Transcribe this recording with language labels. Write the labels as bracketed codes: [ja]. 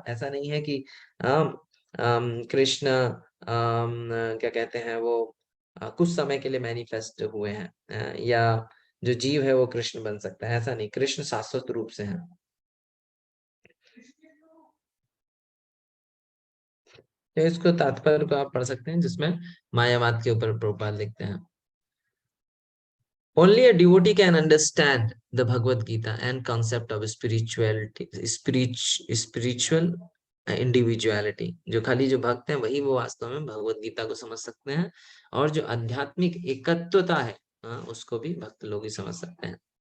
[hi] ऐसा नहीं है कि कृष्ण क्या कहते हैं वो कुछ समय के लिए मैनिफेस्ट हुए हैं, या जो जीव है वो कृष्ण बन सकता है, ऐसा नहीं, कृष्ण शाश्वत रूप से है। तो इसको तात्पर्य को आप पढ़ सकते हैं जिसमें मायावाद के ऊपर प्रभुपाद लिखते हैं। [en] Only a devotee can understand the Bhagavad Gita and concept of spirituality, spiritual individuality. [hi] जो खाली जो भक्त हैं वही वो वास्तव में भगवत गीता को समझ सकते हैं, और जो आध्यात्मिक एकत्वता है उसको भी भक्त लोग ही समझ सकते हैं।